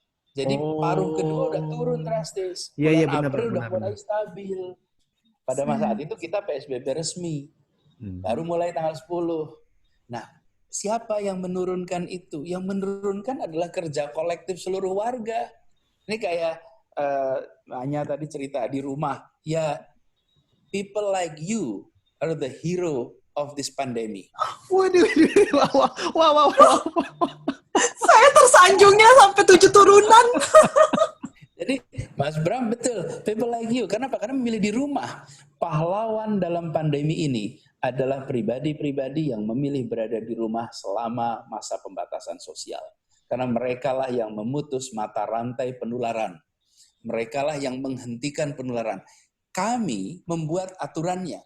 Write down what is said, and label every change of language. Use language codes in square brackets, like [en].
[id] Jadi paruh kedua udah turun drastis. Bulan April udah mulai stabil. Pada masa saat itu kita PSBB resmi. Baru mulai tanggal 10. Nah, siapa yang menurunkan itu? Yang menurunkan adalah kerja kolektif seluruh warga. Ini kayak hanya tadi cerita di rumah. [en] Ya, people like you are the hero of this pandemic. [id] Waduh, wow. Saya tersanjungnya sampai 7 turunan. Jadi Mas Bram betul, [en] people like you. [id] Kenapa? Karena memilih di rumah. Pahlawan dalam pandemi ini adalah pribadi-pribadi yang memilih berada di rumah selama masa pembatasan sosial. Karena merekalah yang memutus mata rantai penularan. Merekalah yang menghentikan penularan. Kami membuat aturannya.